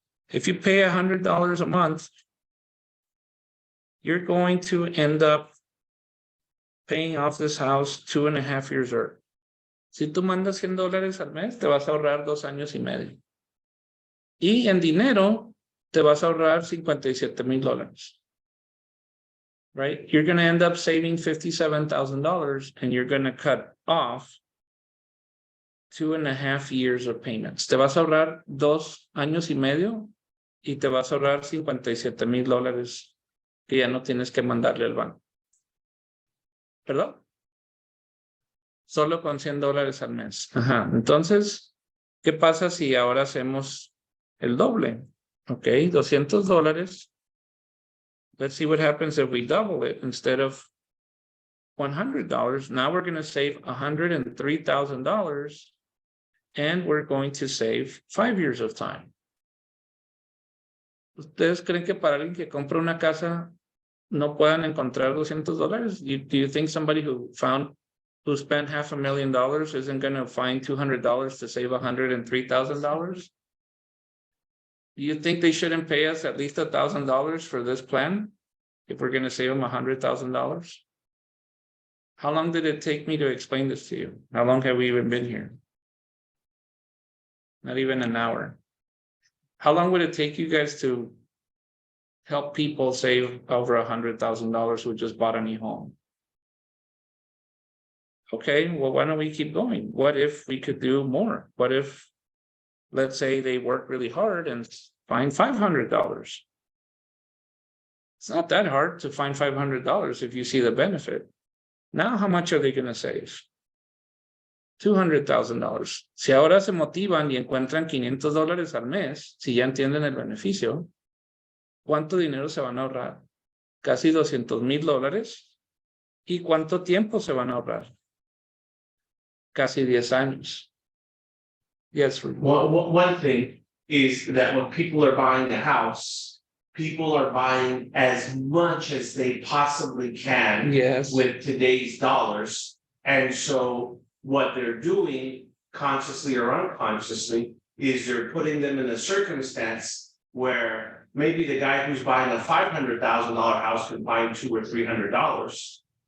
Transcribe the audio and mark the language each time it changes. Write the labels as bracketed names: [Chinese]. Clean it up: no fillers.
[English] If you pay $100 a month, you're going to end up paying off this house 2.5 years early. [Spanish] Si tú mandas $100 al mes, te vas a ahorrar 2 años y medio. Y en dinero, te vas a ahorrar $57,000. [English] Right? You're going to end up saving $57,000 and you're going to cut off 2.5 years of payments. [Spanish] Te vas a ahorrar 2 años y medio y te vas a ahorrar $57,000 que ya no tienes que mandarle al banco. ¿Perdón? Solo con $100 al mes. Ajá. Entonces, ¿qué pasa si ahora hacemos el doble? [English] Ok, $200. Let's see what happens if we double it instead of $100. Now we're going to save $103,000, and we're going to save 5 years of time. [Spanish] ¿Ustedes creen que para alguien que compra una casa no puedan encontrar $200? [English] Do you think somebody who spent $500,000 isn't going to find $200 to save $103,000? Do you think they shouldn't pay us at least $1,000 for this plan if we're going to save them $100,000? How long did it take me to explain this to you? How long have we even been here? Not even an hour. How long would it take you guys to help people save over $100,000 who just bought a new home? Okay, well, why don't we keep going? What if we could do more? What if, let's say they work really hard and find $500? It's not that hard to find $500 if you see the benefit. Now, how much are they going to save? $200,000. [Spanish] Si ahora se motivan y encuentran $500 al mes, si ya entienden el beneficio, ¿cuánto dinero se van a ahorrar? Casi $200,000. ¿Y cuánto tiempo se van a ahorrar? Casi 10 años. [English] Yes. Well, one thing is that when people are buying a house, people are buying as much as they possibly can Yes. with today's dollars. And so what they're doing, consciously or unconsciously, is they're putting them in a circumstance where maybe the guy who's buying a $500,000 house can find $200 or $300.